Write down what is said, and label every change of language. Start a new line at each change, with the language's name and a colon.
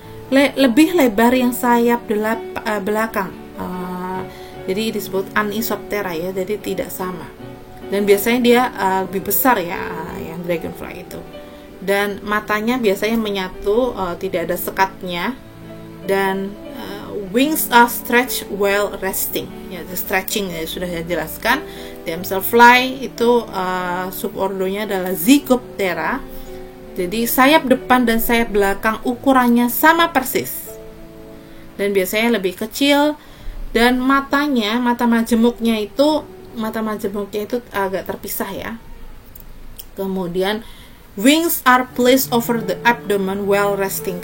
Indonesian: Lebih lebar yang sayap belakang. Jadi disebut Anisoptera ya, jadi tidak sama. Dan biasanya dia lebih besar ya yang dragonfly itu. Dan matanya biasanya menyatu, tidak ada sekatnya.
English: Dan wings are stretched while resting.
Indonesian: Ya,
English: the stretching
Indonesian: ya, sudah saya jelaskan. Damselfly itu subordonya adalah Zygoptera. Jadi sayap depan dan sayap belakang ukurannya sama persis. Dan biasanya lebih kecil, dan mata majemuknya itu agak terpisah ya.
English: Kemudian wings are placed over the abdomen while resting.